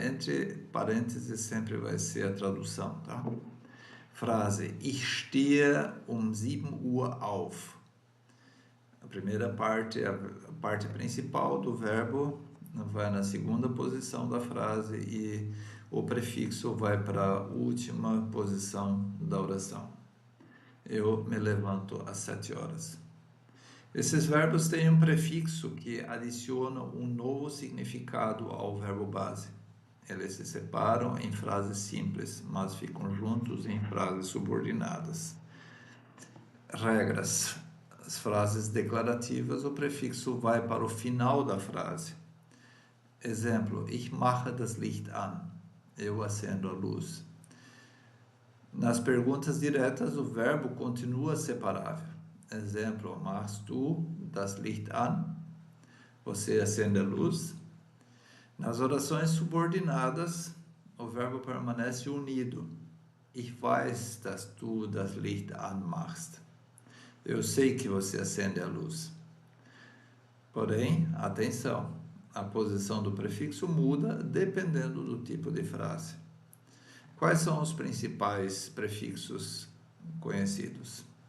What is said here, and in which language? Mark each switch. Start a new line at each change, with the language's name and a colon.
Portuguese: Entre parênteses sempre vai ser a tradução, tá?
German: Frase: Ich stehe um 7 Uhr auf.
Portuguese: A primeira parte, a parte principal do verbo, vai na segunda posição da frase e o prefixo vai para a última posição da oração. Eu me levanto às 7 horas. Esses verbos têm um prefixo que adiciona um novo significado ao verbo base. Eles se separam em frases simples, mas ficam juntos em frases subordinadas. Regras: as frases declarativas, o prefixo vai para o final da frase.
German: Exemplo: Ich mache das Licht an.
Portuguese: Eu acendo a luz. Nas perguntas diretas, o verbo continua separável.
German: Exemplo: Machst du das Licht an?
Portuguese: Você acende a luz. Nas orações subordinadas, o verbo permanece unido.
German: Ich weiß, dass du das Licht anmachst.
Portuguese: Eu sei que você acende a luz. Porém, atenção, a posição do prefixo muda dependendo do tipo de frase. Quais são os principais prefixos conhecidos?